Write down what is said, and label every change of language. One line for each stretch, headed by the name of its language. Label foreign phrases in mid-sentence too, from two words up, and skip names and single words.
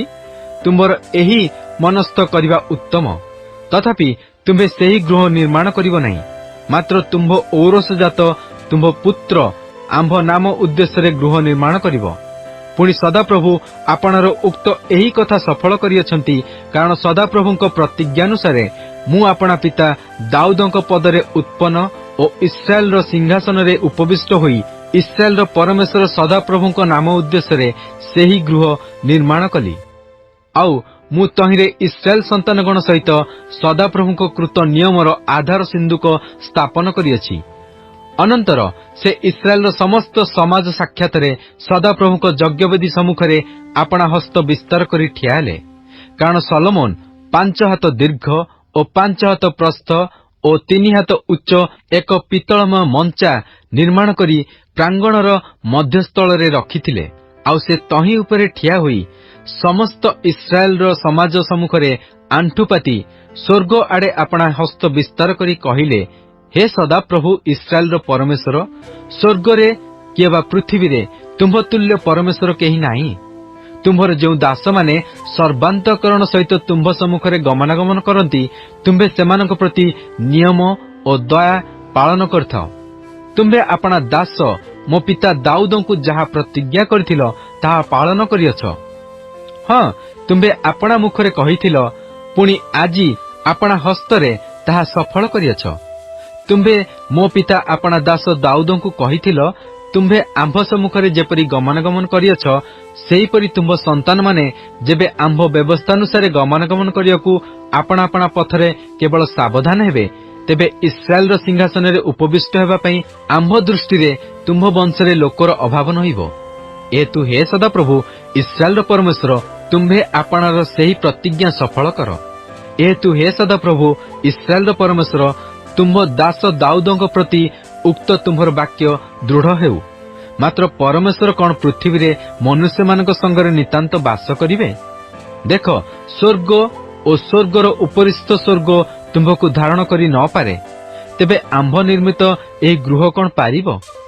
Odia: ତୁମ୍ଭର ଏହି ମନସ୍ଥ କରିବା ଉତ୍ତମ, ତଥାପି ତୁମ୍ଭେ ସେହି ଗୃହ ନିର୍ମାଣ କରିବ ନାହିଁ, ମାତ୍ର ତୁମ୍ଭ ଔରସ ଜାତ ତୁମ୍ଭ ପୁତ୍ର ଆମ୍ଭ ନାମ ଉଦ୍ଦେଶ୍ୟ ରେ ଗୃହ ନିର୍ମାଣ କରିବ। ପୁଣି ସଦାପ୍ରଭୁ ଆପଣର ଉକ୍ତ ଏହି କଥା ସଫଳ କରିଅଛନ୍ତି, କାରଣ ସଦାପ୍ରଭୁଙ୍କ ପ୍ରତିଜ୍ଞାନୁସାରେ ମୁଁ ଆପଣା ପିତା ଦାଉଦଙ୍କ ପଦରେ ଉତ୍ପନ୍ନ ଓ ଇସ୍ରାଏଲ ସିଂହାସନ ରେ ଉପବିଷ୍ଟ ହୋଇ ଇସ୍ରାଏଲ ପରମେଶ୍ୱର ସଦାପ୍ରଭୁଙ୍କ ନାମ ଉଦ୍ଦେଶ୍ୟ ରେ ସେହି ଗୃହ ନିର୍ମାଣ କଲି। ଆଉ ମୁଁ ତହିଁରେ ଇସ୍ରାଏଲ ସନ୍ତାନଗଣ ସହିତ ସଦାପ୍ରଭୁଙ୍କ କୃତ ନିୟମର ଆଧାର ସିନ୍ଦୁକ ସ୍ଥାପନ କରିଅଛି। ଅନନ୍ତର ସେ ଇସ୍ରାଏଲ ସମସ୍ତ ସମାଜ ସାକ୍ଷାତ ରେ ସଦାପ୍ରଭୁଙ୍କ ଯଜ୍ଞବେଦି ସମ୍ମୁଖରେ ଆପଣା ହସ୍ତ ବିସ୍ତାର କରି ଠିଆ ହେଲେ। କାରଣ ଶଲୋମନ 5 ହାତ ଦୀର୍ଘ ଓ 5 ହାତ ପ୍ରସ୍ଥ ଓ 3 ହାତ ଉଚ୍ଚ ଏକ ପିତ୍ତଳମୟ ମଞ୍ଚା ନିର୍ମାଣ କରି ପ୍ରାଙ୍ଗଣର ମଧ୍ୟସ୍ଥଳ ରେ ରଖିଥିଲେ। ଆଉ ସେ ତହିଁ ଉପରେ ଠିଆ ହୋଇ ସମସ୍ତ ଇସ୍ରାଏଲ ସମାଜ ସମ୍ମୁଖରେ ଆଣ୍ଠୁପାତି ସ୍ୱର୍ଗ ଆଡ଼େ ଆପଣା ହସ୍ତ ବିସ୍ତାର କରି କହିଲେ, ହେ ସଦା ପ୍ରଭୁ ଇସ୍ରାଏଲ ପରମେଶ୍ୱର, ସ୍ୱର୍ଗ ରେ କିବା ପୃଥିବୀ ରେ ତୁମ୍ଭ ତୁଲ୍ୟ ପରମେଶ୍ୱର କେହି ନାହିଁ। ତୁମ୍ଭର ଯେଉଁ ଦାସ ମାନେ ସର୍ବାନ୍ତଃକରଣ ସହିତ ତୁମ୍ଭ ସମ୍ମୁଖରେ ଗମନାଗମନ କରନ୍ତି, ତୁମ୍ଭେ ସେମାନଙ୍କ ପ୍ରତି ନିୟମ ଓ ଦୟା ପାଳନ କରୁଥାଅ। ତୁମ୍ଭେ ଆପଣା ଦାସ ମୋ ପିତା ଦାଉଦଙ୍କୁ ଯାହା ପ୍ରତିଜ୍ଞା କରିଥିଲ ତାହା ପାଳନ କରିଅଛ। ହଁ, ତୁମ୍ଭେ ଆପଣା ମୁଖରେ କହିଥିଲ, ପୁଣି ଆଜି ଆପଣା ହସ୍ତରେ ତାହା ସଫଳ କରିଅଛ। ତୁମ୍ଭେ ମୋ ପିତା ଆପଣା ଦାସ ଦାଉଦଙ୍କୁ କହିଥିଲ, ତୁମ୍ଭେ ଆମ୍ଭ ସମ୍ମୁଖରେ ଯେପରି ଗମନାଗମନ କରିଅଛ, ସେହିପରି ତୁମ୍ଭ ସନ୍ତାନ ମାନେ ଯେବେ ଆମ୍ଭ ବ୍ୟବସ୍ଥାନୁସାରେ ଗମନାଗମନ କରିବାକୁ ଆପଣା ଆପଣା ପଥରେ କେବଳ ସାବଧାନ ହେବେ, ତେବେ ଇସ୍ରାଏଲ ସିଂହାସନ ରେ ଉପବିଷ୍ଟ ହେବା ପାଇଁ ଆମ୍ଭ ଦୃଷ୍ଟି ରେ ତୁମ୍ଭ ବଂଶରେ ଲୋକର ଅଭାବ ନହେବ। ଏଣୁ ହେ ସଦା ପ୍ରଭୁ ଇସ୍ରାଏଲ ପରମେଶ୍ୱର, ତୁମ୍ଭେ ଆପଣାର ସେହି ପ୍ରତିଜ୍ଞା ସଫଳ କର। ଏଣୁ ହେ ସଦା ପ୍ରଭୁ ଇସ୍ରାଏଲ ପରମେଶ୍ୱର, ତୁମ୍ଭ ଦାସ ଦାଉଦଙ୍କ ପ୍ରତି ଉକ୍ତ ତୁମ୍ଭର ବାକ୍ୟ ଦୃଢ଼ ହେଉ। ମାତ୍ର ପରମେଶ୍ୱର କି ପୃଥିବୀ ରେ ମନୁଷ୍ୟ ମାନଙ୍କ ସଙ୍ଗରେ ନିତାନ୍ତ ବାସ କରିବେ? ଦେଖ, ସ୍ୱର୍ଗ ଓ ସ୍ୱର୍ଗର ଉପରିସ୍ଥ ସ୍ୱର୍ଗ ତୁମ୍ଭକୁ ଧାରଣ କରି ନ ପାରେ, ତେବେ ଆମ୍ଭ ନିର୍ମିତ ଏହି ଗୃହ କି ପାରିବ?